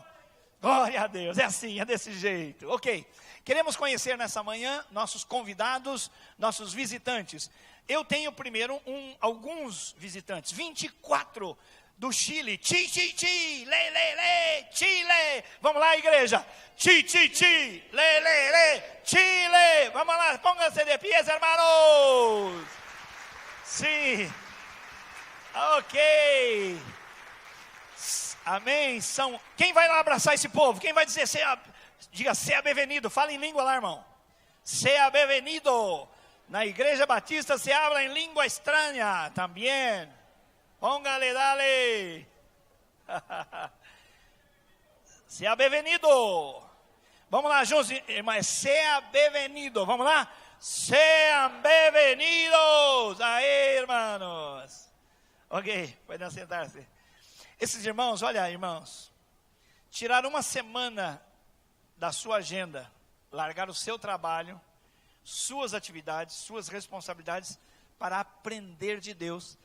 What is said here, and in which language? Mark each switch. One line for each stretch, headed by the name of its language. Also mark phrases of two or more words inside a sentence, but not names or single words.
Portuguese: Glória a Deus, é assim, é desse jeito. Ok, queremos conhecer nessa manhã nossos convidados, nossos visitantes. Eu tenho primeiro alguns visitantes, 24 do Chile. Chile. Vamos lá, igreja. Chile. Vamos lá,
Spanish: pónganse de pies, hermanos.
Portuguese: Sim. Ok. Amém. Quem vai lá abraçar esse povo? Quem vai dizer, diga, sea bem-vindo. Fala em língua lá, irmão. Sea bem-vindo. Na igreja batista
Spanish: se habla
Portuguese: em língua estranha também.
Spanish: Póngale, dale. Sea bem-vindo.
Portuguese: Vamos lá, juntos, irmãos. Sea bem-vindo. Vamos lá? Sean bem-vindos. Aí, irmãos. Ok, podem sentar-se. Esses irmãos, olha, irmãos, tiraram uma semana da sua agenda, largaram o seu trabalho, suas atividades, suas responsabilidades para aprender de Deus.